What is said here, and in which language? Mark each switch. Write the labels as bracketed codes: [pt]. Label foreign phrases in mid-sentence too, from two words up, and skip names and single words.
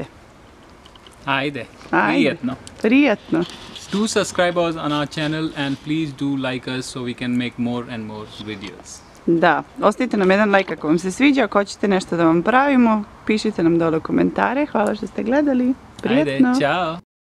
[sr] Ajde. Prijetno. Prijetno. [en] Do subscribe us on our channel and please do like us so we can make more and more videos. [sr] Da, ostavite nam jedan like ako vam se sviđa, ako hoćete nešto da vam pravimo, pišite nam dole u komentare. Hvala što ste gledali. Prijetno. Ajde, čao.